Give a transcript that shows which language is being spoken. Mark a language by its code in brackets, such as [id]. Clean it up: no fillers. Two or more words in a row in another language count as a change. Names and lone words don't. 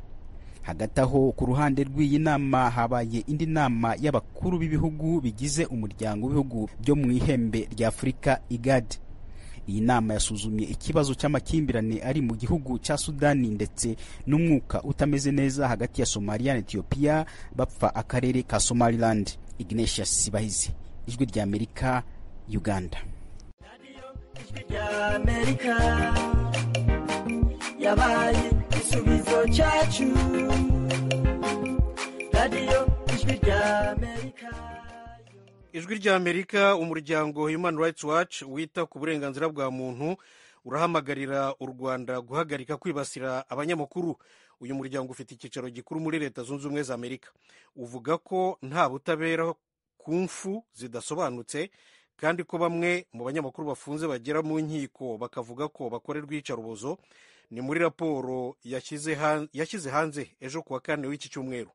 [rw] Hagati aho, ku ruhande rw'iyi nama habaye indi nama y'abakuru b'ibihugu bigize umuryango w'ibihugu byo mu ihembe rya Afurika IGAD. Iyi nama yasuzumye ikibazo cy'amakimbirane ari mu gihugu cya Sudani ndetse n'umwuka utameze neza hagati ya Somalia na Ethiopia bapfa akarere ka Somaliland. Ignatius Sibahizi, Ijwi rya Amerika, Uganda. Yabaye isubizo cyacu, radio Ijwi rya Amerika. Ijwi rya Amerika, umuryango Human Rights Watch wita ku burenganzira bwa muntu urahamagarira u Rwanda guhagarika kwibasira abanyamakuru. Uyu muryango ufite icyicaro gikuru muri Leta Zunze Ubumwe za Amerika. Uvuga ko nta butabera ku mfu zidasobanutse, kandi ko bamwe mu banyamakuru bafunze bagera mu nkiko bakavuga ko bakorerwa iyicarubozo, ni muri raporo yashyize hanze ejo kuwa kane w'iki cyumweru.